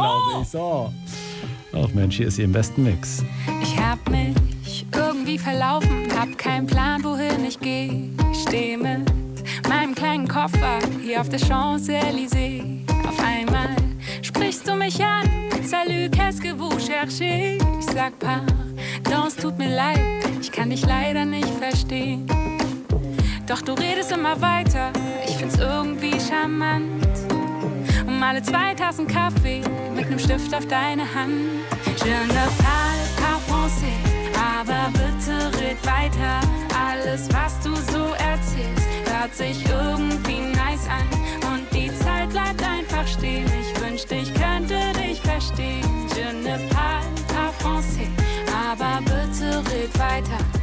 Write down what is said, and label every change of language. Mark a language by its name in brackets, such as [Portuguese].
[German] glaube ich. So. Ach Mensch, hier ist sie im besten Mix. Ich hab mich irgendwie verlaufen, hab keinen Plan, wohin ich geh. Steh mit meinem kleinen Koffer hier auf der Champs-Élysées. Auf einmal sprichst du mich an. [French] Salut, qu'est-ce que vous cherchez? [German] Ich sag, pardon, es tut mir leid, ich kann dich leider nicht verstehen. Doch du redest immer weiter, ich find's irgendwie charmant. Um alle zwei Tassen Kaffee mit nem Stift auf deine Hand. [French] Je ne parle pas français. [German] Aber bitte red weiter, alles was du so erzählst, hört sich irgendwie nice an. Und die Zeit bleibt einfach stehen, ich wünschte ich könnte dich verstehen. [French] Je ne parle pas français, [German] aber bitte red weiter.